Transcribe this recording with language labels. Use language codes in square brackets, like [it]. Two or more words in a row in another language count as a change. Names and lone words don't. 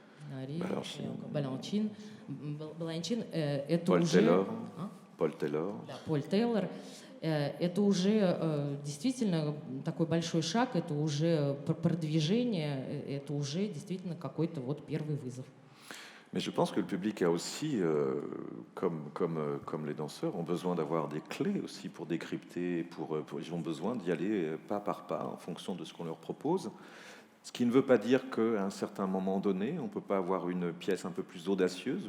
[ru] Баланчин, это Поль уже... Тейлор. Поль Тейлор. Да, Поль Тейлор. Это уже действительно такой большой шаг, это уже продвижение, это уже действительно какой-то вот первый вызов. [fr] Mais je pense que le public a aussi, comme les danseurs, ont besoin d'avoir des clés aussi pour décrypter, ils ont besoin d'y aller pas par pas en fonction de ce qu'on leur propose. Ce qui ne veut pas dire qu'à un certain moment donné, on ne peut pas avoir une pièce un peu plus audacieuse.